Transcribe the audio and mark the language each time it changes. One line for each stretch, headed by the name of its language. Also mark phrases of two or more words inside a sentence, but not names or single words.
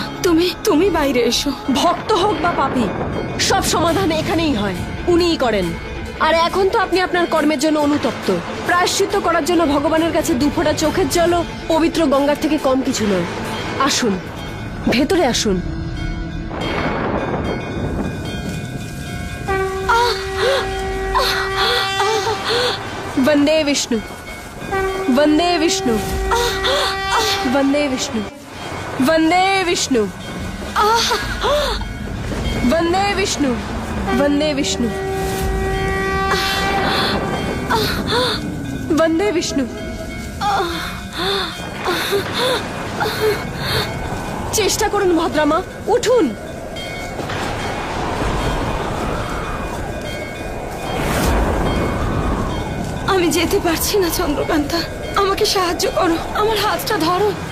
Bangla: তুমি বাইরে এসো। ভক্ত হোক বা পাপী, সব সমাধান এখানেই হয়, উনিই করেন। আর এখন তো আপনি আপনার কর্মের জন্য অনুতপ্ত। প্রায়শ্চিত্ত করার জন্য ভগবানের কাছে দুফোঁটা চোখের জলও পবিত্র গঙ্গার থেকে কম কিছু নয়। আসুন, ভেতরে আসুন।
Sanskrit: वंदे विष्णु, वंदे विष्णु, वंदे विष्णु, वंदे विष्णु, वंदे विष्णु, वंदे विष्णु, वंदे विष्णु।
Bangla: চেষ্টা করুন ভদ্রামা, উঠুন। আমি যেতে পারছি না চন্দ্রকান্তা, আমাকে সাহায্য করো, আমার হাতটা ধরো।